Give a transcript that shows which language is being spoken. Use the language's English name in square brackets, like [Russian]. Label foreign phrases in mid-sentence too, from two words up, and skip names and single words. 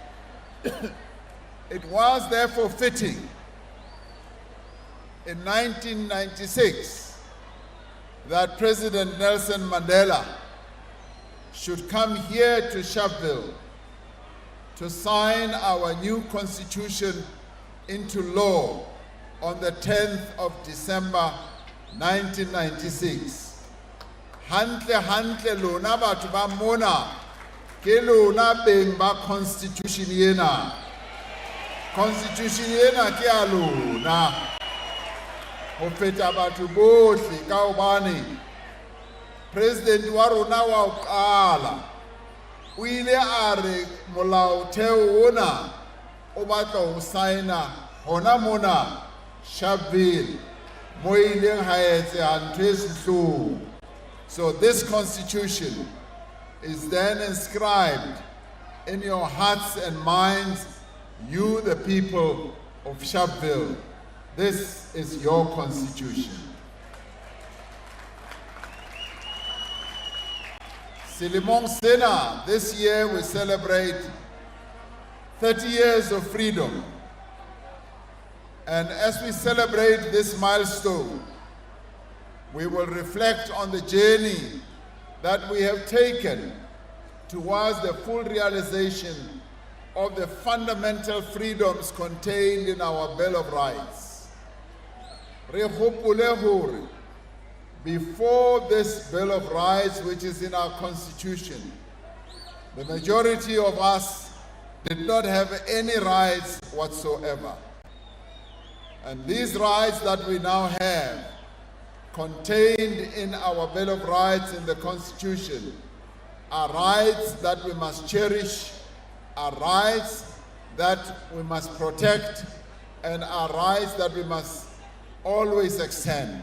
[English] It was therefore fitting in 1996 that President Nelson Mandela should come here to Sharpeville to sign our new constitution into law on the 10th of December 1996. [Southern Sotho] Hantle lona batho ba mona ke lona beng ba constitution yena. Constitution yena ke a lona. Ho feta batho bohle ka hobane President wa rona wa o qala o ile a re molaotheo ona o batla ho signa hona mona Sharpeville mo ileng ha etse ntwe sehloho. [English] So this constitution is then inscribed in your hearts and minds, you the people of Sharpeville. This is your constitution. [Southern Sotho] Selemong sena, [English] this year we celebrate 30 years of freedom. And as we celebrate this milestone, we will reflect on the journey that we have taken towards the full realization of the fundamental freedoms contained in our Bill of Rights. [Southern Sotho] Re hopole hore, [English] before this Bill of Rights, which is in our Constitution, the majority of us did not have any rights whatsoever. And these rights that we now have, contained in our Bill of Rights in the Constitution, are rights that we must cherish, are rights that we must protect, and are rights that we must always extend.